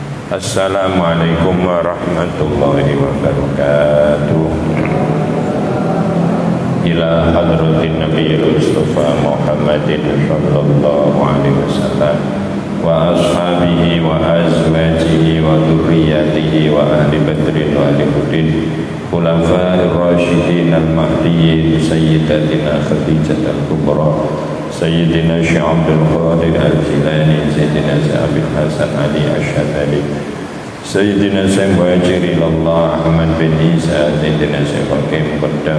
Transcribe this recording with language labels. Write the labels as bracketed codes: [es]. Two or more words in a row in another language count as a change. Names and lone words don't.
[ar] السلام عليكم ورحمة الله وبركاته. إلى حضرة النبي المصطفى محمد صلى الله عليه وسلم وأصحابه و أزواجه وذرياته وأهل بدر وأهل أحد الخلفاء الراشدين المهديين سيدتنا خديجة الكبرى سيدنا شيخ عبد القادر الجيلاني سيدنا شيخ حسن علي أسعد علي سيدنا شيخ مهاجر الله أحمد بن عيسى سيدنا شيخ حكيم قدام